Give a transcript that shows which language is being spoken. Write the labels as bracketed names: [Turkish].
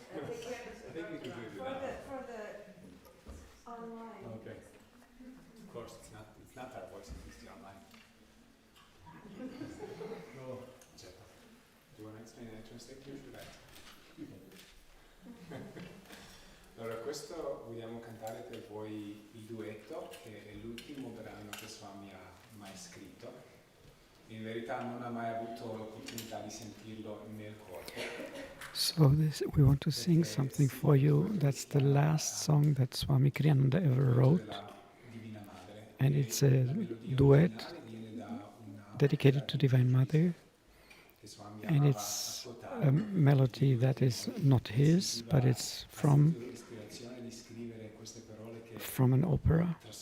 [English] I think we can do it for the online. Okay. Of course, it's not our voice, it's the online. No. Do you want to explain the translate you should I? [Italian] Allora, questo vogliamo cantare per voi il duetto, che è l'ultimo brano che Swami ha mai scritto. In verità non ha mai avuto l'opportunità di sentirlo nel corpo. [English] So we want to sing something for you. That's the last song that Swami Kriyananda ever wrote. And it's a duet dedicated to Divine Mother. And it's a melody that is not his, but it's from an opera.